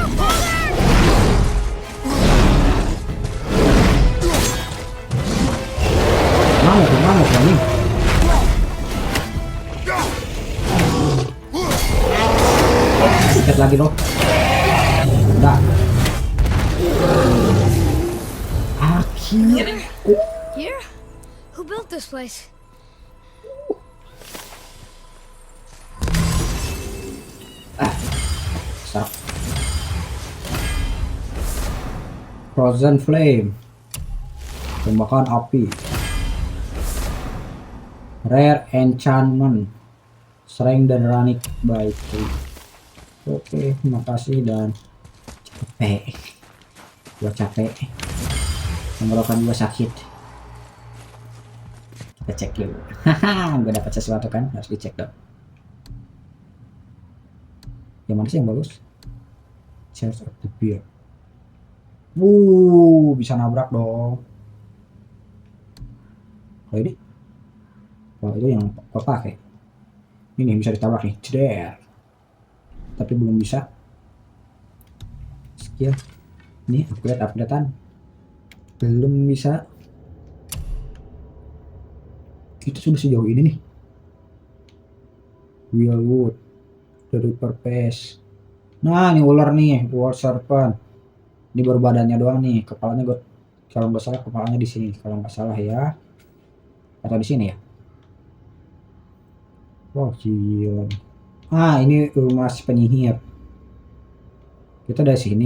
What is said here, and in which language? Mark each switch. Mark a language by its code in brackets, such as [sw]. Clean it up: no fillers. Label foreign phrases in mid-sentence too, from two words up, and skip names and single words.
[id] Mana ini? Sikat lagi dong. Udah. Akhirnya. [en] Here? Who built this place? Stop. Frozen Flame. [id] Tembakan api. [en] Rare enchantment. [id] Strength dan Runic baik. Oke, makasih dan capek. Tenggorokan gua sakit. Kita cek dulu. Gak dapat sesuatu kan? Harus dicek dong. Yang mana sih yang bagus? Chest of the Bear. Bisa nabrak dong. Oh ini? Oh itu yang kau pakai. Ini bisa ditabrak nih. Ceder. Tapi belum bisa. Skill. Ini upgradean. Belum bisa. Kita sudah sejauh ini nih. Wheelwood. The Reaper Pace. Nah ini ular nih. War Serpent. Ini baru badannya doang nih. Kepalanya gue. Kalau nggak salah kepalanya di sini. Kalau nggak salah ya. Atau di sini ya. Wow, gila. Ini rumah si penyihir. Kita dari sini.